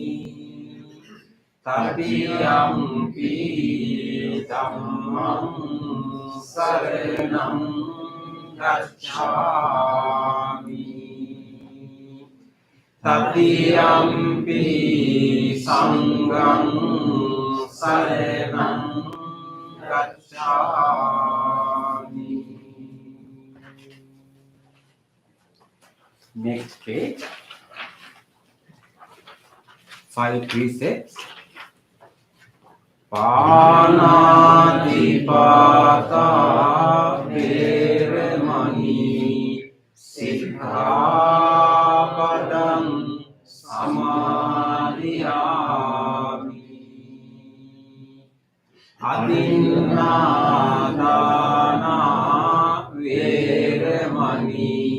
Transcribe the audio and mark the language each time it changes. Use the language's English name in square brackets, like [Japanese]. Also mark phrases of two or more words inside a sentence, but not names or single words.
[Pali] Tatiyampi dhammam saranam gacchami, Tatiyampi sangham saranam gacchami. [English] Next page. 5 precepts. [Pali] Panatipata veramani sikkhapadam samadhiyami, adinādana veramani